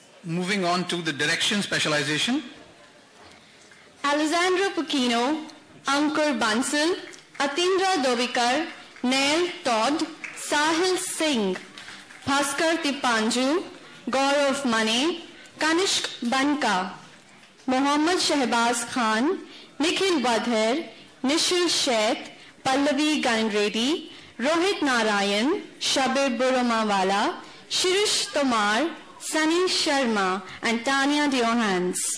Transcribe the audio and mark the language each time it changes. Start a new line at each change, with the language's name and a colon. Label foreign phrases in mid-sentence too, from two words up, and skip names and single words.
English: Moving on to the direction specialization. Alessandro Puccino, Ankur Bansal, Atindra Dovikar, Neil Todd, Sahil Singh, Bhaskar Tipanju, Gaurav Mane, Kanishk Banka, Mohammad Shehbaz Khan, Nikhil Wadher, Nishil Sheth, Pallavi Gangredi, Rohit Narayan, Shabir Burumawala, Shirish Tomar, Sunny Sharma, and Tanya Diohans.